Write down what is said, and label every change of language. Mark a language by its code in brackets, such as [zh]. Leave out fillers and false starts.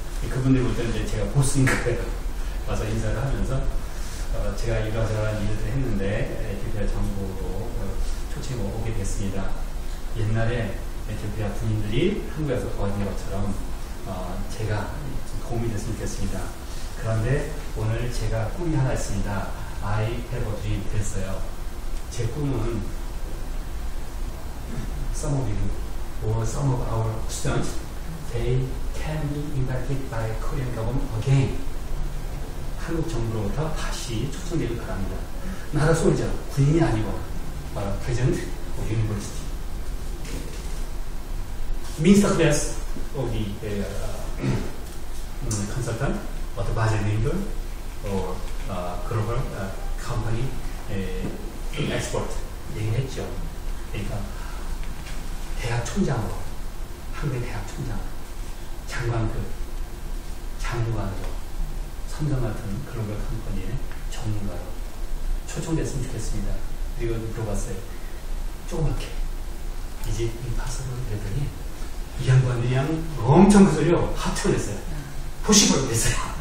[ko] 그분들 볼 때는 이제 제가 보스인 거예요. 와서 인사를 하면서 제가 이러저러한 일들을 했는데 에티오피아 정부로 초청이 오게 됐습니다. 옛날에 에티오피아 군인들이 한국에서 도와준 것처럼 제가 도움이 됐으면 좋겠습니다. 그런데 오늘 제가 꿈이 하나 있습니다. [en] I have a dream [ko] 됐어요. 제 꿈은 [en] some of you or some of our students they can be invited by Korean government again. [ko] 한국 정부로부터 다시 초청되길 바랍니다. 나라 소리죠. 군인이 아니고 [en] President of University. Minister class of the consultant or the budget member or global company export [ko] 얘기했죠. 그러니까 대학 총장으로 한국의 대학 총장 장관급 장관으로 삼성 같은 글로벌 컴퍼니의 전문가로 초청됐으면 좋겠습니다. 그리고 물어봤어요. 조그맣게 이제 임파서블 그랬더니 이 양반들이 그냥 엄청 큰 소리로 하트를 냈어요. 포시블 됐어요.